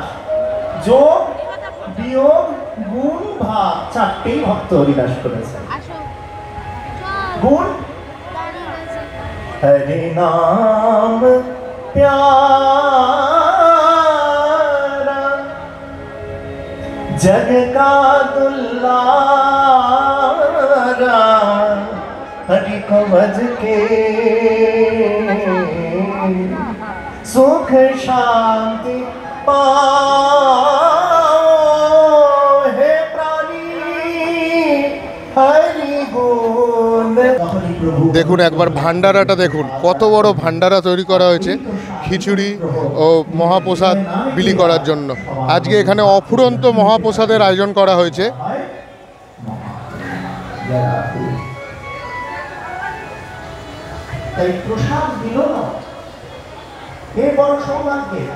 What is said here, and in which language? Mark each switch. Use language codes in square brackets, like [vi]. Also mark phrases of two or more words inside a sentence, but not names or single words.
[bn] যোগ বিয়োগ গুণ ভাগ চারটেই ভক্ত হরিদাস করেছেন। [hi] गुण हरि नाम प्यारा जग का दुलारा, हरि को भज के सुख शांति पाओ हे प्राणी हरि गुण। [bn] দেখুন একবার ভান্ডারাটা দেখুন, কত বড় ভান্ডারা তৈরি করা হয়েছে খিচুড়ি ও মহাপ্রসাদ বিলি করার জন্য। আজকে এখানে অফুরন্ত মহাপ্রসাদের আয়োজন করা হয়েছে। তাই প্রসাদ দিল না, এ বড় সৌভাগ্য।